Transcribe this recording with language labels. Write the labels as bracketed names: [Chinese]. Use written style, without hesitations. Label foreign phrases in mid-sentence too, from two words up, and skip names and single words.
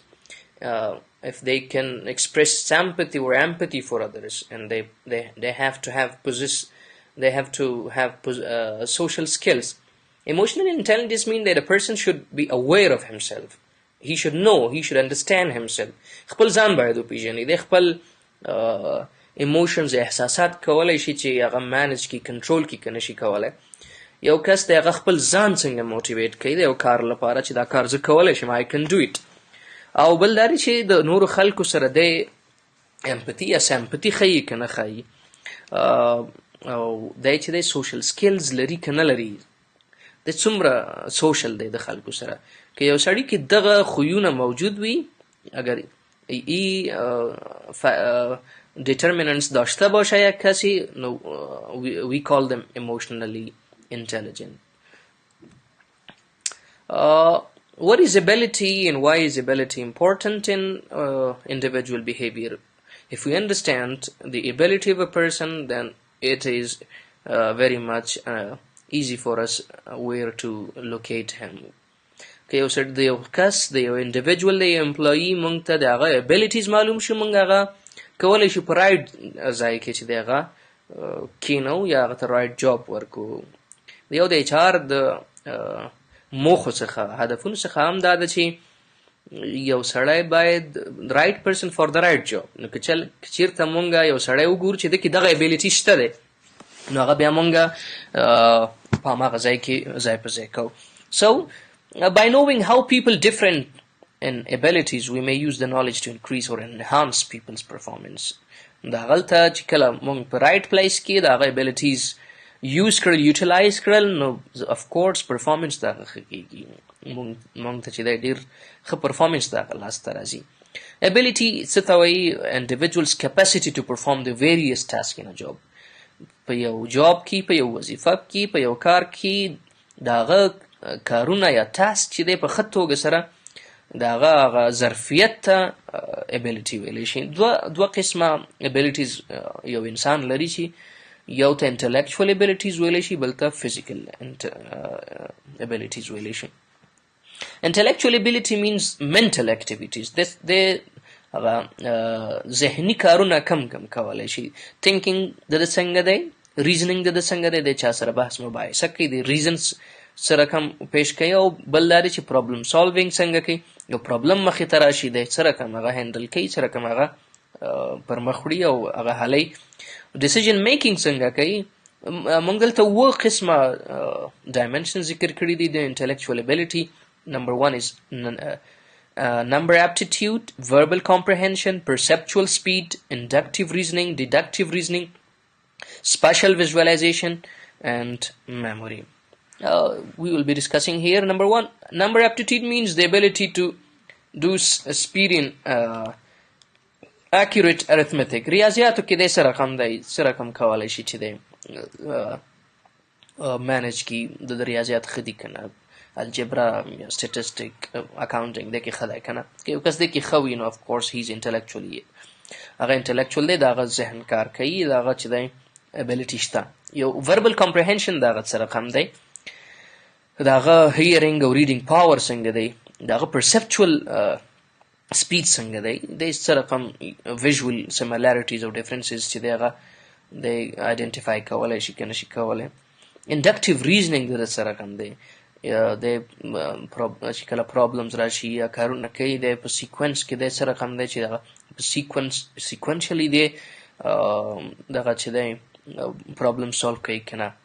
[English] If they can express sympathy or empathy for others, and they have to have social skills. Emotional intelligence means that a person should be aware of himself. He should know, he should understand himself. [Pashto] خپل ځان باید وپیژني. د خپل emotions احساسات کولای شي چې هغه manage کی کنټرول کی کنه شي کولای. یو کس د هغه خپل ځان څنګه موټیویټ کوي د یو کار لپاره چې دا کار زه کولای شم [English] I can do it. [Pashto] او بل دا چې د نورو خلکو سره د empathy یا sympathy ښیي که نه ښیي، او دی چې دی [English] social skills [Pashto] لري که نه لري، د څومره social دی د خلکو سره. که یو سړي کې دغه خویونه موجود وي، [Persian] اگر ای determinants داشته باشه یک کسی، [English] نو we call them emotionally intelligent. What is ability and why is ability important in individual behavior? If we understand the ability of a person, then it is very much easy for us where to locate him. [Pashto] که یو سړی د یو کس د یو individual د یو employee مونږ ته د هغه abilities معلوم شي، مونږ هغه کولی شو په رایټ ځای کې چې د هغه کینو یا هغه ته [English] right job [Pashto] ورکو. د یو د HR د موخو څخه هدفونو څخه هم دا ده چې یو سړی باید [English] right person for the right job. [Pashto] نو که چېرته مونږ یو سړی وګورو چې د کې دغه ابیلیټي شته دی، نو هغه بیا مونږ په هماغه ځای کې ځای په ځای کوو. [English] So by knowing how people different in abilities, we may use the knowledge to increase or enhance people's performance. [Pashto] دا غلطه چې کله مونږ په [English] right place [Pashto] کې د هغه [English] abilities use [Pashto] کړل، یوټیلایز کړل، نو [English] of course performance [Pashto] دا ښه کېږي. مونږ ته چې دی ډېر ښه performance دا لاسته راځي. Ability څه ته وایي؟ [English] individual's capacity to perform the various tasks in a job. [Pashto] په یو جاب کې، په یو وظیفه کې، په یو کار کې د هغه کارونه یا ټاسک چې دی په ښه توګه سره د هغه ظرفیت ته ability ویلی شي. دوه قسمه abilities یو انسان لري چې یو ته [English] intellectual abilities [Pashto] ویلی شي، بل ته [English] physical abilities [Pashto] ویلی شي. [English] Intellectual ability means mental activities. [Pashto] د هغه ذهني کارونه کم کولی شي. thinking د څنګه دی، reasoning د څنګه دی، د چا سره بحث مباحثه کوي، د reasons سره کم پیش کوي، او بل دا دی چې [English] problem solving [Pashto] څنګه کوي، یو problem مخې ته راشي دی سره کم هغه هینډل کوي، سره کم هغه پر مخ وړي او هغه حلی. [English] decision making [Pashto] څنګه کوي. موږ دلته اووه قسمه dimensions ذکر کړي دي د [English] intellectual ability. Number 1 is number aptitude, verbal comprehension, perceptual speed, inductive reasoning, deductive reasoning, spatial visualization, and memory. We will be discussing here. Number 1, number aptitude means the ability to do speed in accurate arithmetic. [Pashto] ریاضیاتو کې د څه رقم کولی شي چې د مینج کی د ریاضیات ښه دي که نه، الجبرا یا [English] statistic accounting [Pashto] د کې ښه دی که نه. که یو کس د کې ښه وي نو [English] of course he is intellectually [Pashto] هغه intellectual دی، د هغه ذهن کار کوي، د هغه چې دی ability شته. یو [English] verbal comprehension [Pashto] د هغه څه رقم دی، د هغه hearing او [English] reading power [Pashto] څنګه دی، د هغه [English] perceptual speed [Pashto] څنګه دی، د څه رقم [English] visual similarities [Pashto] او differences چې دی هغه د identify کولی شي که نه شي کولی. [English] inductive reasoning [Pashto] د څه رقم دی، د چې کله problems راشي یا کارونه کوي دی په sequence کې دی څه رقم دی چې دغه په sequentially دی دغه چې دی [English] problem solve [Pashto] کوي که نه.